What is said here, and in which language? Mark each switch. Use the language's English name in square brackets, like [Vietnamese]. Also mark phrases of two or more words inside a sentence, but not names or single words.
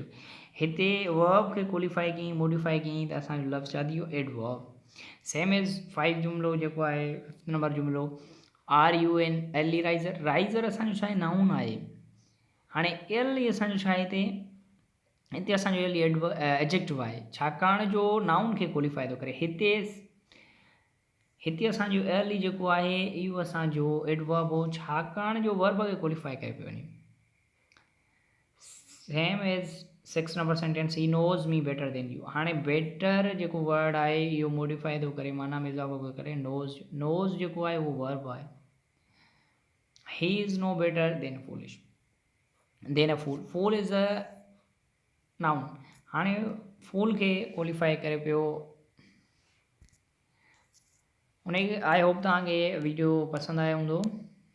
[Sindhi] हिते वर्ब खे क्वालिफाई कई, मॉडिफाई कई, त असांजो लफ़्ज़ छा थी वियो, [English] एडवर्ब। same as [Sindhi] 5 जुमिलो जेको आहे, 5 नंबर जुमिलो, [English] Are you an early riser. [Sindhi] राइज़र असांजो छा आहे, नाउन आहे। हाणे अर्ली असांजो छा आहे, हिते असांजो अर्ली एडजेक्टिव आहे, छाकाणि जो नाउन खे क्वालिफाई थो करे। हिते असांजो अर्ली जेको आहे इहो असांजो एडवर्ब हो, छाकाणि जो वर्ब खे क्वालिफाई करे पियो वञे। [English] Same as 6 number sentence, he knows me better than you. [Sindhi] हाणे बेटर जेको वर्ड आहे इहो मॉडिफाई थो करे, माना में इज़ाफ़ो थो करे, नोज़। नोज़ जेको आहे उहो वर्ब आहे। [English] He is no better than foolish, than a fool. Fool is a noun. [Sindhi] हाणे फूल खे क्वालिफाई करे पियो। उन [English] I hope [Sindhi] तव्हांखे वीडियो पसंदि आयो हूंदो।